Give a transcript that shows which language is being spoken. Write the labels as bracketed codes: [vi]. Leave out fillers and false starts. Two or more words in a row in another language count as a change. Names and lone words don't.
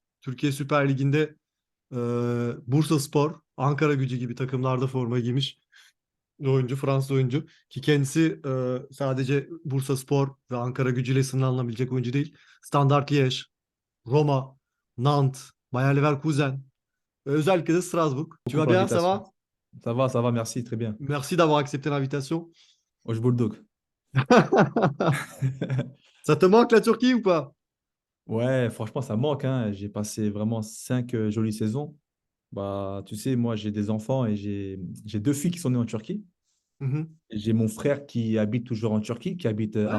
[tr] Türkiye Süper Ligi'nde e, Bursaspor, Ankaragücü gibi takımlarda forma giymiş bir oyuncu, Fransız oyuncu. Ki kendisi sadece Bursaspor ve Ankaragücü ile sınırlanabilecek oyuncu değil. Standard Liège, Roma, Nantes, Bayer Leverkusen ve özellikle de Strasbourg. [fr] Tu Beaucoup vas pour bien, ça l'invitation. va? Ça va, merci, très bien. Merci d'avoir accepté l'invitation. [tr] Hoş bulduk. [fr] Ça te manque la Turquie ou pas? Ouais, franchement, ça manque, hein. J'ai passé vraiment 5 jolies saisons. Bah, tu sais, moi, j'ai des enfants et j'ai deux filles qui sont nées en Turquie. Mhm. Et j'ai mon frère qui habite toujours en Turquie, qui habite à